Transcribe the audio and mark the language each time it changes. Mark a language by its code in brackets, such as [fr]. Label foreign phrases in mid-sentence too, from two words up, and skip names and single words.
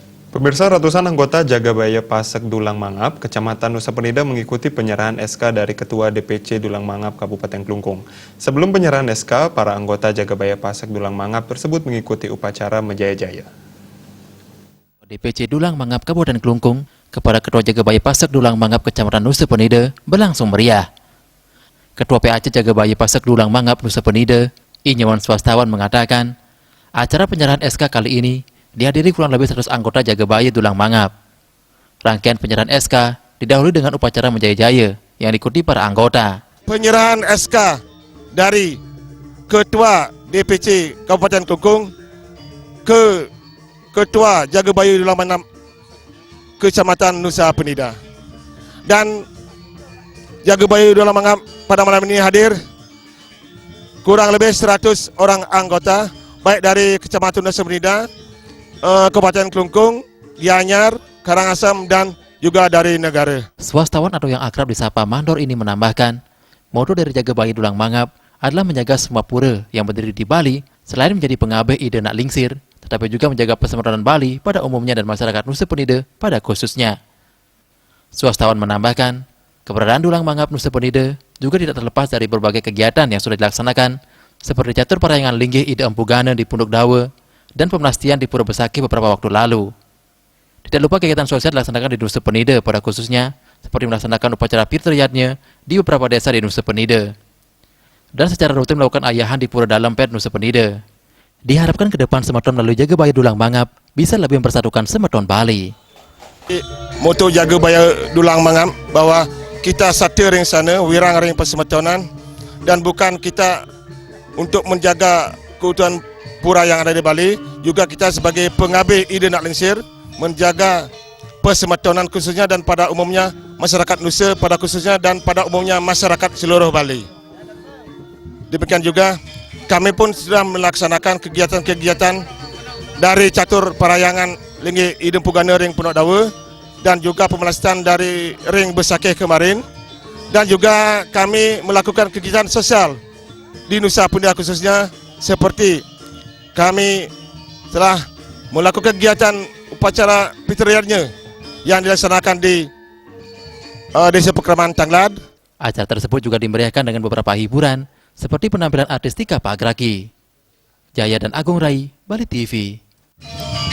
[id] Pemirsa, ratusan anggota Jagabaya Pasek Dulang Mangap, Kecamatan Nusa Penida mengikuti penyerahan SK dari Ketua DPC Dulang Mangap Kabupaten Klungkung. Sebelum penyerahan SK, para anggota Jagabaya Pasek Dulang Mangap tersebut mengikuti upacara menjaya-jaya. DPC Dulang Mangap Kabupaten Klungkung kepada Ketua Jagabaya Pasek Dulang Mangap Kecamatan Nusa Penida berlangsung meriah. Ketua PAC Jagabaya Pasek Dulang Mangap Nusa Penida, Inyawan Swastawan mengatakan, acara penyerahan SK kali ini dihadiri kurang lebih 100 anggota Jagabaya Dulang Mangap. Rangkaian penyerahan SK didahului dengan upacara menjaya-jaya yang diikuti para anggota. Penyerahan SK dari Ketua DPC Kabupaten Klungkung ke Ketua Jagabaya Dulang Mangap Kecamatan Nusa Penida. Dan Jagabaya Dulang Mangap pada malam ini hadir kurang lebih 100 orang anggota, baik dari Kecamatan Nusa Penida, Kabupaten Klungkung, Gianyar, Karangasem, dan juga dari negara. Swastawan atau yang akrab disapa Mandor ini menambahkan, moto dari Jagabaya Dulang Mangap adalah menjaga semua pura yang berdiri di Bali selain menjadi [ban] pengabeh ide nak lingsir, [id] tetapi juga menjaga persaudaraan Bali pada umumnya dan masyarakat Nusa Penida pada khususnya. Swastawan menambahkan, keberadaan Dulang Mangap Nusa Penida juga tidak terlepas dari berbagai kegiatan yang sudah dilaksanakan, seperti catur parayangan linggih Ide Empu Gana di Punduk Dawa dan pemnastian di Pura Besaki beberapa waktu lalu. Tidak lupa kegiatan sosial dilaksanakan di Nusa Penida pada khususnya, seperti melaksanakan upacara Pirtriyatnya di beberapa desa di Nusa Penida. Dan secara rutin melakukan ayahan di Pura Dalam Pet Nusa Penida. Diharapkan ke depan Semeton melalui Jagabaya Dulang Mangap bisa lebih mempersatukan Semeton Bali. Moto Jagabaya Dulang Mangap bahwa kita satu ring sana, [ban] wirang ring persemetonan, [id] dan bukan kita untuk menjaga keutuhan pura yang ada di Bali, juga kita sebagai [ban] pengabeh ide nak lingsir [id] menjaga persemetonan khususnya dan pada umumnya masyarakat Nusa pada khususnya dan pada umumnya masyarakat seluruh Bali. Demikian juga kami pun sudah melaksanakan kegiatan-kegiatan dari catur parayangan linggih Ide Empu Gana ring Punduk Dawa dan juga pemelasan dari ring Besakih kemarin, dan juga kami melakukan kegiatan sosial di Nusa Penida khususnya, seperti kami telah melakukan kegiatan upacara Pirtriyatnya yang dilaksanakan di Desa Pekraman Tanglad. Acara tersebut juga dimeriahkan dengan beberapa hiburan, seperti penampilan artis Tika Pagraki. Jaya dan Agung Rai, Bali TV.